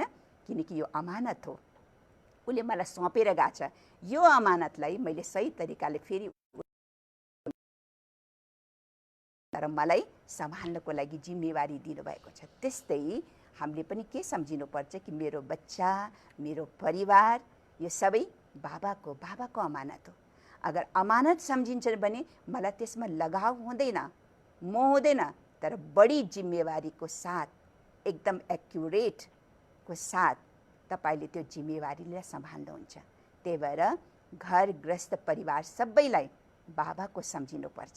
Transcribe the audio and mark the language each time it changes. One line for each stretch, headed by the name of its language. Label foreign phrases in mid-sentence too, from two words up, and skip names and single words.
Nepali: किनकि यो अमानत हो, उसले मलाई सौंपेर गएको छ, यो अमानतलाई मैले सही तरिकाले फेरि तर मलाई सम्हाल्नको लागि जिम्मेवारी दिनुभएको छ। त्यस्तै हामीले पनि के सम्झिनुपर्छ कि मेरो बच्चा, मेरो परिवार, यो सबै बाबाको अमानत हो। अगर अमानत सम्झिन्छन् भने मलाई त्यसमा लगाव हुँदैन, मोह हुँदैन, तर बढी जिम्मेवारीको साथ, एकदम एक्युरेटको साथ तपाईले त्यो जिम्मेवारीलाई सम्हाल्नुहुन्छ। त्यही भएर घर गृहस्थ परिवार सबैलाई बाबाको सम्झिनुपर्छ।